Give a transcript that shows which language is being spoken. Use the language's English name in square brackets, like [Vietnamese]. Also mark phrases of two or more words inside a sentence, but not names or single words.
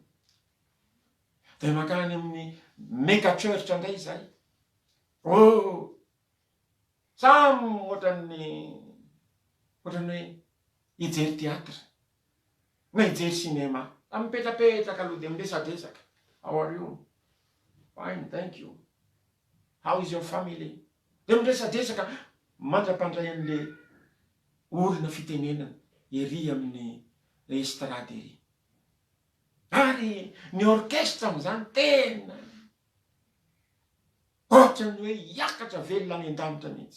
[Malagasy] De makany amin'ny [English] mega church [Malagasy] indray zay, samy ohatran'ny hoe hijery teatra na hijery sinema, mipetrapetraka aloha de miresadresaka. [English] How are you? Fine, thank you. How is your family? [Malagasy] De miresadresaka mandra-pandray an'le olona fitenenana ery amin'ny estrady ery. Ary ny orchestre am'izany tena ohatrany hoe hiakatra velona any an-danitra mihitsy.